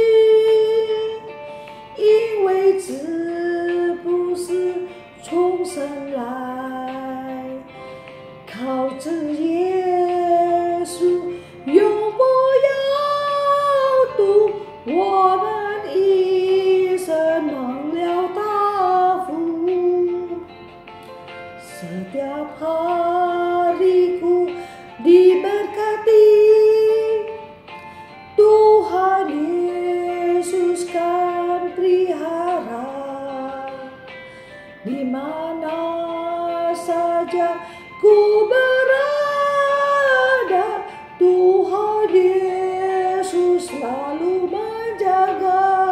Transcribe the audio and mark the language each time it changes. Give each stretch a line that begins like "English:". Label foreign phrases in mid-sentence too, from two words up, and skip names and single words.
Chinese: 因为这不是从神来，靠着耶稣永不要渡，我们一生蒙了大福，
Indonesian: setiap hariku diberkati Tuhan Yesus kan pelihara ku berada, Tuhan Yesus selalu menjaga.